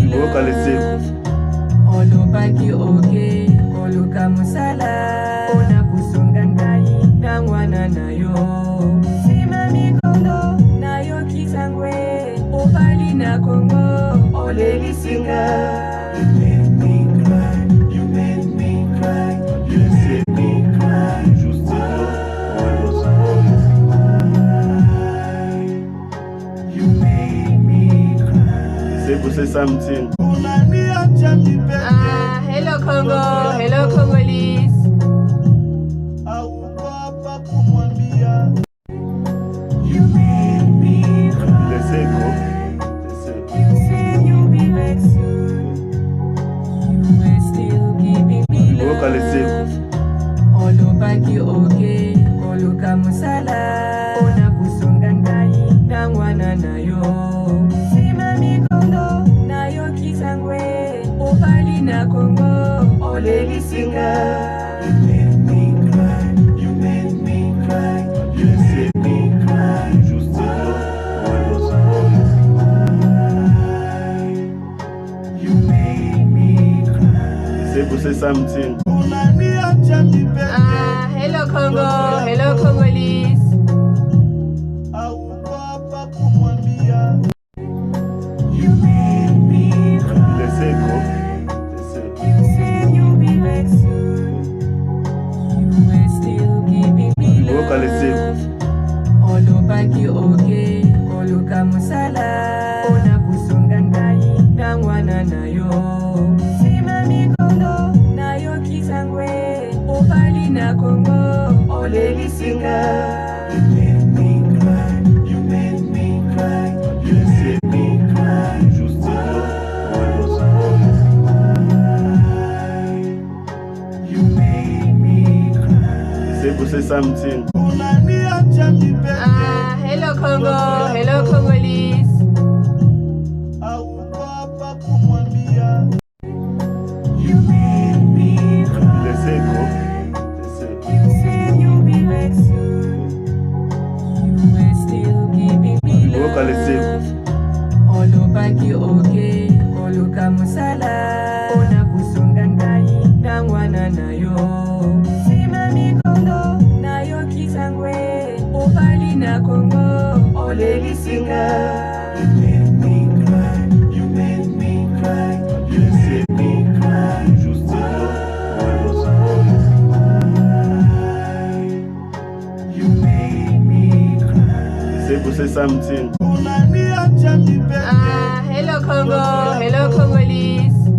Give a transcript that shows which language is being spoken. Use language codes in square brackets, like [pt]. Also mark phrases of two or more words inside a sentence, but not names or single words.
[ln] Boyoka Lesego. Olobaki oke, oluka musala. Ona kusunga ngai, na Muana Naye. Sima mikono, nayo kisangwe. Obali na Kongo, oleli singa. [en] You made me cry, you made me cry, you made me cry. Just to you made me cry. Say say something. Hello Congo, hello Congolese. You made me cry. Lesego. You said you'll be back soon. You were still giving me [ln] Boyoka [en] love. [ln] Lesego. Olobaki oke, oluka musala. Ona kusunga ngai, na Muana Naye. Sima mikono, nayo kisangwe. Obali na Kongo, oleli singa. [en] You made me cry, you made me cry, you made me cry. Just to you made me cry. Say something. Hello Congo, hello Congolese. You made me cry. Lesego. You said you'll be back soon. You were still giving me [ln] Boyoka [en] love. [ln] Lesego. Olobaki oke, oluka musala. Ona kusunga ngai, na Muana Naye. Sima mikono, nayo kisangwe. Obali na Kongo, oleli singa. [en] You made me cry, you made me cry, you made me cry. Just to you made me cry. Say something. Hello Congo, hello Congolese. You made me cry. Lesego. You said you'll be back soon. You were still giving me [ln] Boyoka [en] love. [ln] Lesego. Olobaki oke, oluka musala. Ona kusunga ngai, na Muana Naye. Sima mikono, nayo kisangwe. Obali na Kongo, oleli singa. [en] You made me cry, you made me cry, you made me cry. Just to you made me cry. Say something. Hello Congo, hello Congolese.